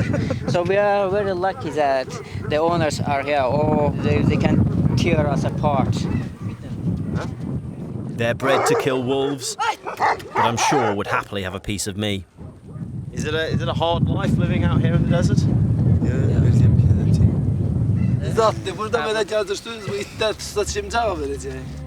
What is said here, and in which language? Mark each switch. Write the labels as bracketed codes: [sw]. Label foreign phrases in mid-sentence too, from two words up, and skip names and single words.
[en] So we are very lucky that the owners are here, or they can tear us apart. They're bred to kill wolves, but I'm sure would happily have a piece of me. Is it a hard life living out here in the desert? [az] Zaten burada belə gəzirsiniz, bu itlər tutsa kim cavab verəcək?